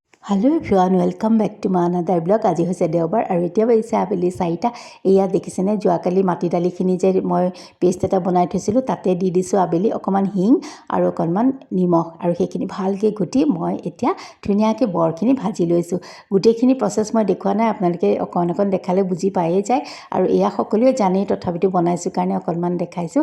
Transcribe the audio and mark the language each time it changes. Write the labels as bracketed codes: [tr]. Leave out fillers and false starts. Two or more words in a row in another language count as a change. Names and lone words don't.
[en] hello everyone welcome back to my another blog. [as] आज হৈছে দেওবাৰ আৰু এতিয়া বাজিছে আবেলি 4টা। এয়া দেখিছেনে যোৱাকালি মাটি দালিখিনি যে মই পেষ্ট এটা বনাই থৈছিলোঁ তাতে দি দিছোঁ আবেলি অকণমান হিং আৰু অকণমান নিমখ আৰু সেইখিনি ভালকৈ ঘুটি মই এতিয়া ধুনীয়াকৈ বৰখিনি ভাজি লৈছোঁ। গোটেইখিনি প্ৰচেছ মই দেখুওৱা নাই, আপোনালোকে অকণ দেখালে বুজি পায়েই যায় আৰু এয়া সকলোৱে জানেই, তথাপিতো বনাইছোঁ কাৰণে অকণমান দেখাইছোঁ।